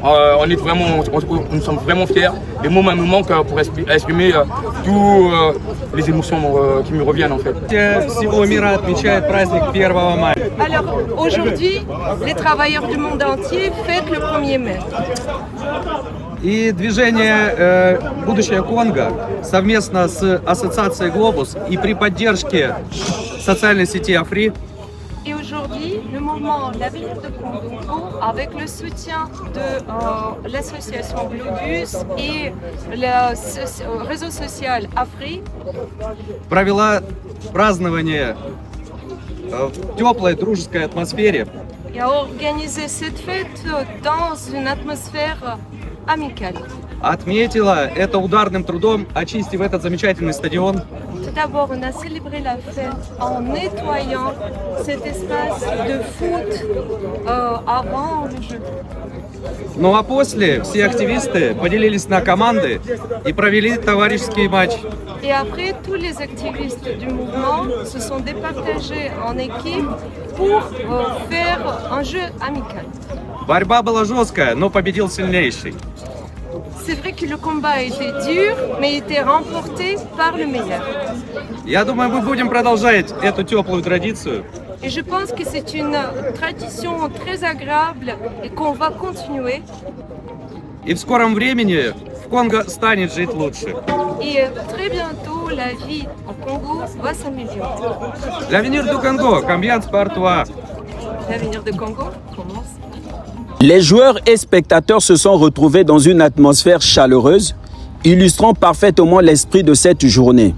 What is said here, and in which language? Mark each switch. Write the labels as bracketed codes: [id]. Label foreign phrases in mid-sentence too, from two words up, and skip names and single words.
[fr] Nous sommes vraiment fiers. Les mots me manquent pour exprimer toutes les émotions qui me reviennent en fait. Alors aujourd'hui, les travailleurs du monde entier fêtent le 1er mai. [ru] И движение «Будущее Конго» совместно с ассоциацией «Глобус» и при поддержке социальной сети «Афри». [fr] Et aujourd'hui, le mouvement L'Avenir de Congo, avec le soutien de l'association Globus et le réseau social Afri, [ru] провела празднование в теплой дружеской атмосфере. [fr] Et a organisé cette fête dans une atmosphère amicale. [ru] Отметила это ударным трудом, очистив этот замечательный стадион. [fr] Tout d'abord, on a célébré la fête en nettoyant cet espace de foot avant le jeu. [ru] Ну а после все активисты поделились на команды и провели товарищеский матч. [fr] Et après, tous les activistes du mouvement se sont départagés en équipe pour faire un jeu amical. [ru] Борьба была жесткая, но победил сильнейший. [fr] C'est vrai que le combat était dur, mais il était remporté par le meilleur. [ru] Я думаю, мы будем продолжать эту теплую традицию. [fr] Et je pense que c'est une tradition très agréable et qu'on va continuer. [ru] И в скором времени в Конго станет жить лучше. [fr] Et très bientôt, la vie au Congo va s'améliorer. L'Avenir du Congo, combien de partout? L'Avenir du Congo commence. Les joueurs et spectateurs se sont retrouvés dans une atmosphère chaleureuse, illustrant parfaitement l'esprit de cette journée.